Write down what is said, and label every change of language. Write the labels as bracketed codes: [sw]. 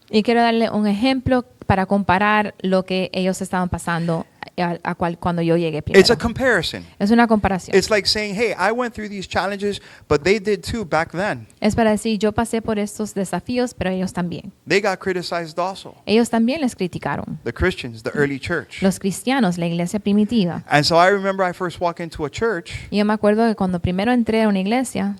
[es] Y quiero darle un ejemplo para comparar lo que ellos estaban pasando cuando yo llegué [en] It's a [es] primero. [en] comparison. [es] Es una comparación. [en] It's like saying, hey, I went through these challenges, but they did too back then. [es] Es para decir, yo pasé por estos desafíos, pero ellos también. [en] They got criticized also. [es] Ellos también les criticaron. [en] The Christians, the early church. [es] Los cristianos, la iglesia primitiva. [en] And so I remember I first walked into a church. [es] Y yo me acuerdo que cuando primero entré a una iglesia,